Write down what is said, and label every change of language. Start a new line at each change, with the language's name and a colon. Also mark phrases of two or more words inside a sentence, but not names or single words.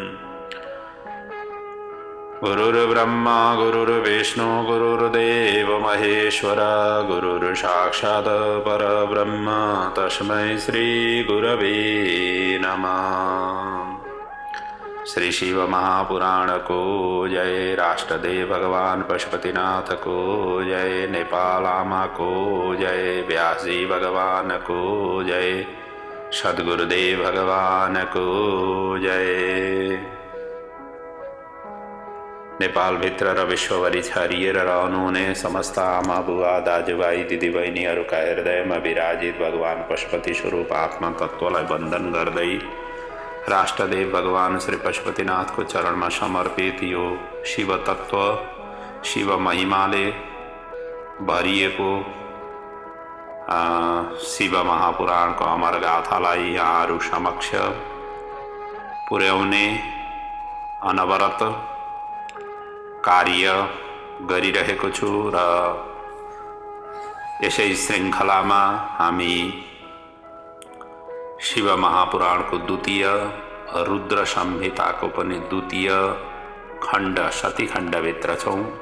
Sanskrit: गुरुर्ब्रह्मा गुरुर्विष्णु गुरुर्देवो महेश्वरा गुरुर्साक्षात् परब्रह्म तस्मै श्रीगुरवे नमः।
Nepali: श्री शिव महापुराण को जय, राष्ट्रदेव भगवान पशुपतिनाथ को जय, नेपाल आमा को जय, व्यास जी भगवान को जय, सद्गुरुदेव भगवान को जय। नेपाल भित्र र विश्वभरि छरिएर रहनुहुने समस्त आमा बुवा दाजुभाइ दिदीबहिनीहरूका हृदयमा विराजित भगवान पशुपति स्वरूप आत्मा तत्त्वलाई वन्दन गर्दै राष्ट्रदेव भगवान श्री पशुपतिनाथ
Hindi: को चरण में
Nepali: समर्पित यो शिव तत्व शिव महिमाले भरिएको शिव महापुराण को अमर गाथालाई यहाँहरू समक्ष पुर्याउने अनवरत कार्य गरिरहेको छु र यसै श्रृङ्खलामा हामी शिव महापुराण को द्वितीय रुद्र संहिता को पनि द्वितीय खण्ड सती खण्डभित्र छौं।